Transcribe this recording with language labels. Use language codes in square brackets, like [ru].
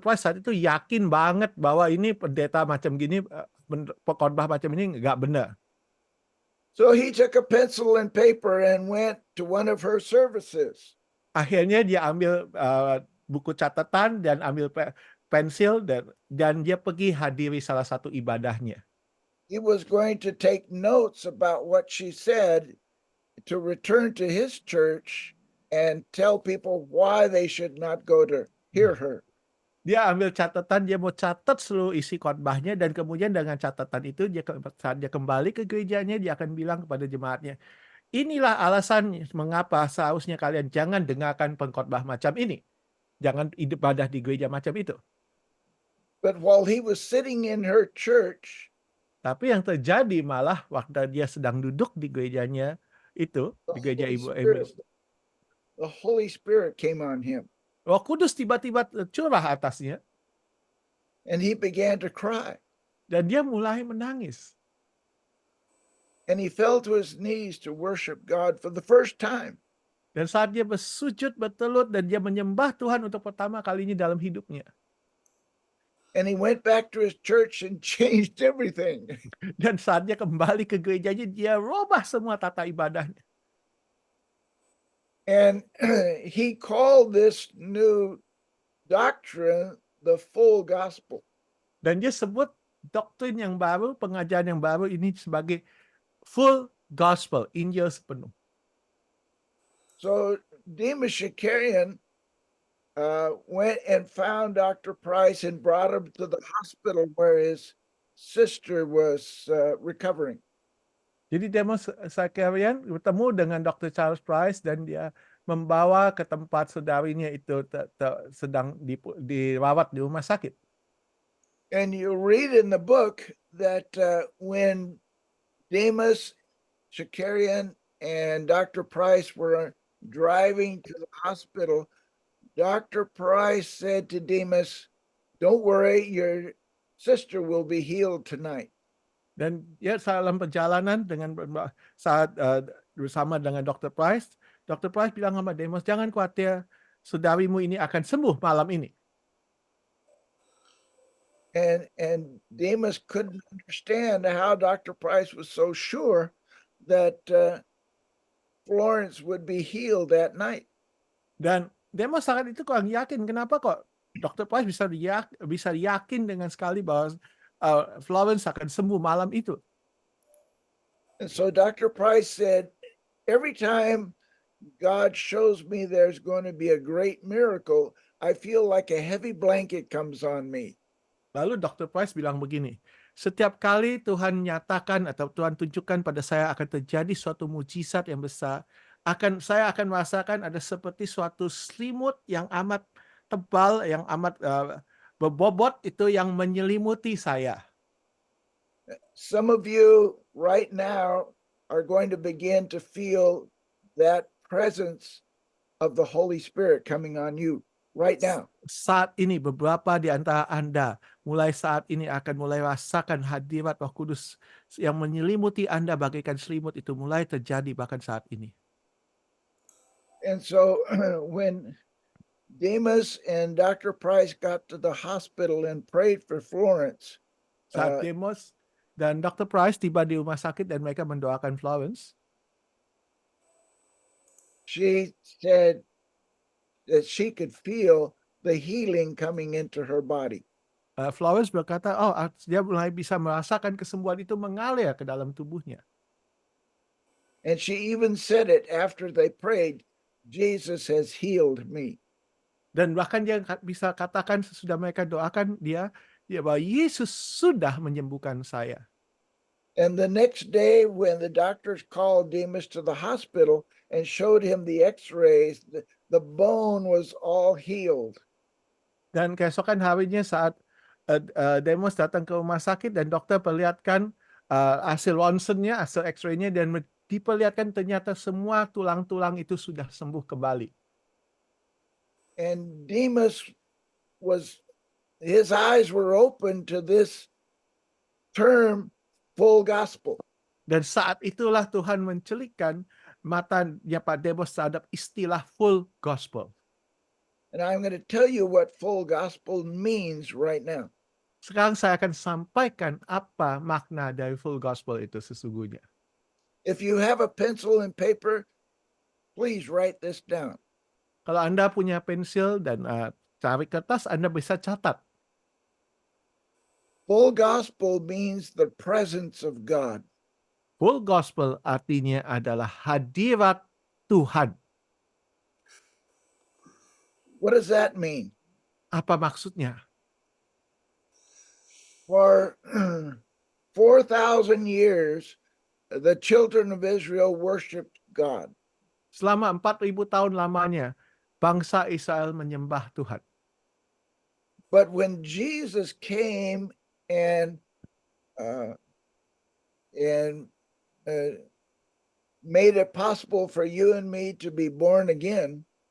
[id] Price saat itu yakin banget bahwa ini pendeta macam gini, khotbah macam ini nggak benar. [en] So he took a pencil and paper and went to one of her services. [id] Akhirnya dia ambil buku catatan dan ambil pensil dan dia pergi hadiri salah satu ibadahnya. [en] He was going to take notes about what she said to return to his church and tell people why they should not go to hear her. [id] Dia ambil catatan, dia mau catat seluruh isi khotbahnya dan kemudian dengan catatan itu saat dia kembali ke gerejanya dia akan bilang kepada jemaatnya, inilah alasan mengapa seharusnya kalian jangan dengarkan pengkhotbah macam ini. Jangan ibadah di gereja macam itu. [en] But while he was sitting in her church, [id] Tapi yang terjadi malah waktu dia sedang duduk di gerejanya itu, [en] the [id] di gereja [en] Holy [id] Ibu [en] Spirit, Amy, the Holy Spirit came on him [id] Roh Kudus tiba-tiba curah atasnya [en] and he began to cry. [id] dan dia mulai menangis. [en] And he fell to his knees to worship God for the first time. [id] Dan saat dia bersujud bertelut dan dia menyembah Tuhan untuk pertama kalinya dalam hidupnya. [en] And he went back to his church and changed everything. [id] Dan saat dia kembali ke gerejanya, dia robah semua tata ibadahnya. [en] And he called this new doctrine the full gospel. [id] Dan dia sebut doktrin yang baru, pengajaran yang baru ini sebagai full gospel, Injil sepenuh. [en] So Demas Shakarian went and found Dr. Price and brought him to the hospital where his sister was recovering. [id] Jadi Demas Shakarian bertemu dengan Dr. Charles Price dan dia membawa ke tempat saudarinya itu sedang dirawat di rumah sakit. [en] And you read in the book that when Demas Shakarian and Dr. Price were driving to the hospital, Dr. Price said to Demas, "Don't worry, your sister will be healed tonight." [id] Dan ya dalam perjalanan dengan saat bersama dengan Dr. Price bilang sama Demas, jangan khawatir, saudarimu ini akan sembuh malam ini. [en] And Demas couldn't understand how Dr. Price was so sure that Florence would be healed that night. [id] Dan Demas saat itu kurang yakin kenapa kok Dr. Price bisa yakin dengan sekali bahwa Florence akan sembuh malam itu. [en] And so Dr. Price said, every time God shows me there's going to be a great miracle, I feel like a heavy blanket comes on me. [id] Lalu Dr. Price bilang begini, setiap kali Tuhan nyatakan atau Tuhan tunjukkan pada saya akan terjadi suatu mujizat yang besar, saya akan merasakan ada seperti suatu selimut yang amat tebal, yang amat berbobot itu yang menyelimuti saya. [en] Some of you right now are going to begin to feel that presence of the Holy Spirit coming on you right now. [id] Saat ini beberapa di antara Anda mulai saat ini akan mulai rasakan hadirat Roh Kudus yang menyelimuti Anda bagaikan selimut itu mulai terjadi bahkan saat ini. [en] And so when Demas and Dr. Price got to the hospital and prayed for Florence, [id] Saat Demas dan Dr. Price tiba di rumah sakit dan mereka mendoakan Florence, [en] she said that she could feel the healing coming into her body. [id] Florence berkata, dia mulai bisa merasakan kesembuhan itu mengalir ke dalam tubuhnya. [en] And she even said it after they prayed, Jesus has healed me. [id] Dan bahkan dia bisa katakan sesudah mereka doakan dia bahwa Yesus sudah menyembuhkan saya. [en] And the next day when the doctors called Demas to the hospital and showed him the x-rays, the bone was all healed. [id] Dan keesokan harinya saat Demas datang ke rumah sakit dan dokter perlihatkan hasil ronsennya, hasil x-ray-nya dan diperlihatkan ternyata semua tulang-tulang itu sudah sembuh kembali. [en] And Demas his eyes were open to this term, full gospel. [id] Dan saat itulah Tuhan mencelikkan matanya Pak Demas terhadap istilah full gospel. [en] And I'm going to tell you what full gospel means right now. [id] Sekarang saya akan sampaikan apa makna dari full gospel itu sesungguhnya. [en] If you have a pencil and paper, please write this down. [id] Kalau Anda punya pensil dan cari kertas, Anda bisa catat. [en] Full gospel means the presence of God. [id] Full gospel artinya adalah hadirat Tuhan. [en] What does that mean? [id] Apa maksudnya? [en] For 4,000 years, the children of Israel worshiped God. [id] Selama 4.000 tahun lamanya, bangsa Israel menyembah Tuhan. [en] But when Jesus came and uh, made it possible for you and me to be born again,